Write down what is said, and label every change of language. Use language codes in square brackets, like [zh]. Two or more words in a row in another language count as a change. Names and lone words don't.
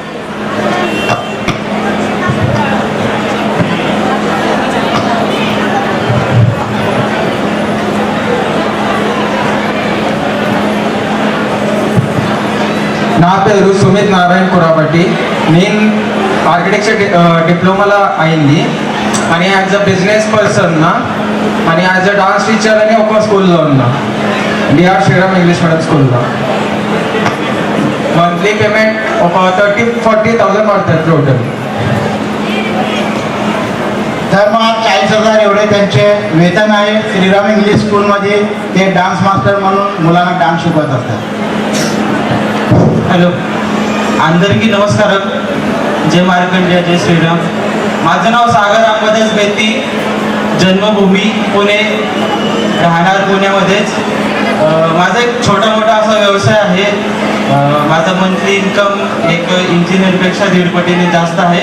[te] నా పేరు సుమిత్ నారాయణ కురాబట్టి. నేను ఆర్కిటెక్చర్ డిప్లొమాలో అయింది అని [en] as a business person [te] అని [en] as a dance teacher [te] అని ఒక స్కూల్లో ఉన్నా డిఆర్ శ్రీరామ్ ఇంగ్లీష్ మీడియం స్కూల్లో. [en] monthly payment [mr] ఒక 30-40,000 पडतात टोटल. तर मग 40,000 एवढे त्यांचे वेतन आहे. श्रीराम इंग्लिश स्कूलमध्ये ते [en] dance master [mr] म्हणून मुलांना डान्स शिकवत असतात. [te] हॅलो అందరికీ నమస్కారం. [mr] जय मार्कंडेय जय श्रीराम. माझं नाव सागर अंबादास बेती, जन्मभूमी पुणे, राहणार पुण्यामध्येच. माझा एक छोटा मोठा असा व्यवसाय आहे. माझा [en] monthly income [mr] एक इंजिनियरपेक्षा 1.5 पटीने जास्त आहे.